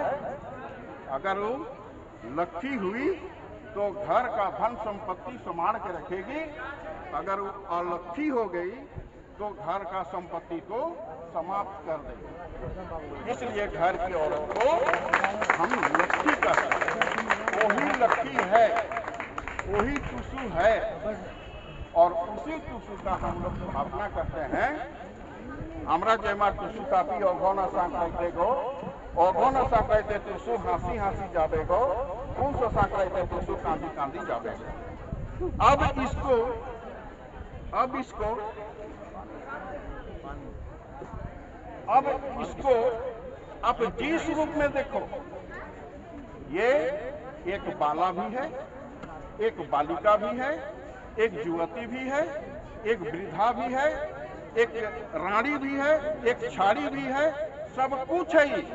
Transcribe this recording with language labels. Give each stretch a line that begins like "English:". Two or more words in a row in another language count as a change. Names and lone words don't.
Hindi: अगर वो लक्ष्मी हुई तो घर का धन संपत्ति संभाल के रखेगी, अगर वो अलक्ष्मी हो गई तो घर का संपत्ति को समाप्त कर देगी। इसलिए घर की औरत को हम लक्ष्मी कहते हैं। वही लक्ष्मी है, वही टूसू है, और उसी टूसू का हम लोग स्थापना करते हैं।
Kudmali: हमरा जयमा टूसू कापी अघन संक्रांति गो, अघन संक्रांति टूसू हाँसी हाँसी जाबे गो, पूस संक्रांति टूसू कांदी कांदी जाबे गो।
Hindi: अब इसको आप जिस रूप में देखो, ये एक बाला भी है, एक बालिका भी है, एक युवती भी है, एक वृद्धा भी है, एक रानी भी है, एक छाड़ी भी है, सब कुछ है।